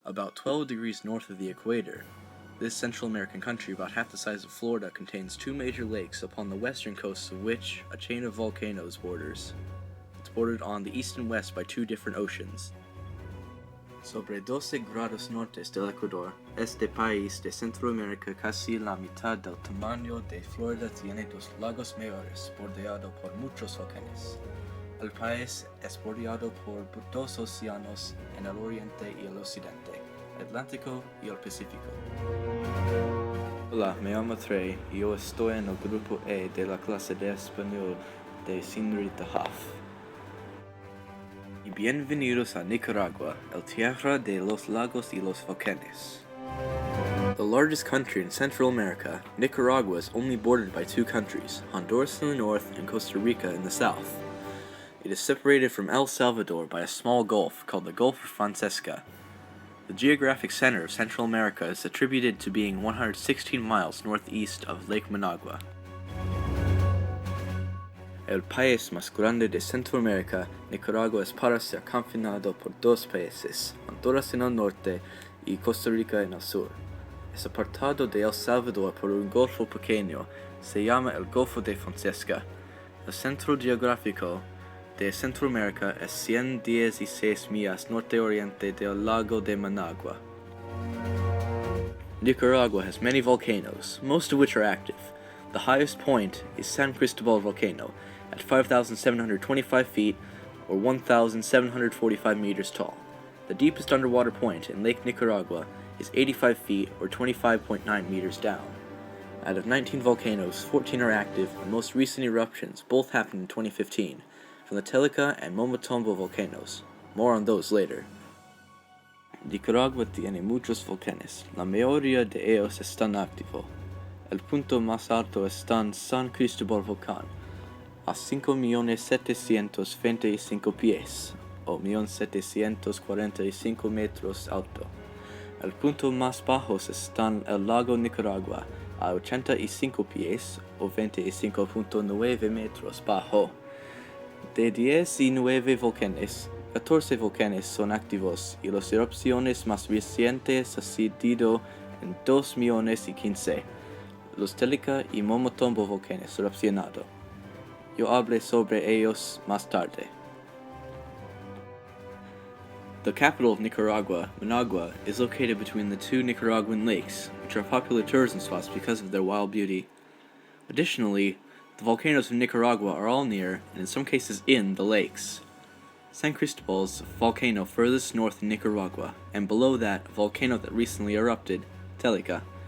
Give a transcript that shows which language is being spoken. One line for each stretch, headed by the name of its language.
English: About 12 degrees north of the equator, this Central American country, about half the size of Florida, contains two major lakes upon the western coasts of which a chain of volcanoes borders. It's bordered on the east and west by two different oceans.
Spanish: Sobre 12 grados norte del Ecuador, este país de Centroamérica, casi la mitad del tamaño de Florida, tiene dos lagos mayores, bordeado por muchos volcanes. El país es bordeado por dos océanos en el oriente y el occidente, el Atlántico y el Pacífico. Hola, me llamo Trey y yo estoy en el grupo E de la clase de español de señorita Hoff. Y bienvenidos a Nicaragua, el tierra de los lagos y los volcanes.
English: The largest country in Central America, Nicaragua is only bordered by two countries, Honduras in the north and Costa Rica in the south. It is separated from El Salvador by a small gulf called the Gulf of Francesca. The geographic center of Central America is attributed to being 116 miles northeast of Lake Managua.
Spanish: El país más grande de Centroamérica, Nicaragua es para ser confinado por dos países, Honduras en el norte y Costa Rica en el sur. Es apartado de El Salvador por un golfo pequeño, se llama el Golfo de Francesca. El centro geográfico de Centroamérica es 116 millas norte-oriente del lago de Managua.
English: Nicaragua has many volcanoes, most of which are active. The highest point is San Cristobal volcano, at 5,725 feet, or 1,745 meters tall. The deepest underwater point in Lake Nicaragua is 85 feet, or 25.9 meters down. Out of 19 volcanoes, 14 are active, and most recent eruptions both happened in 2015, from the Telica and Momotombo volcanoes. More on those later.
Spanish: Nicaragua tiene muchos volcanes. La mayoría de ellos están activos. El punto más alto está en San Cristobal Volcán, a 5.725 pies, o 1.745 metros alto. El punto más bajo está en el lago Nicaragua, a 85 pies, o 25.9 metros bajo. De 19 volcanes, 14 volcanes son activos y las erupciones más recientes han sido en 2015, los Telica y Momotombo volcanes erupcionados. Yo hablé sobre ellos más tarde.
English: The capital of Nicaragua, Managua, is located between the two Nicaraguan lakes, which are popular tourism spots because of their wild beauty. Additionally, the volcanoes of Nicaragua are all near, and in some cases in, the lakes. San Cristobal is the volcano furthest north in Nicaragua, and below that, a volcano that recently erupted, Telica.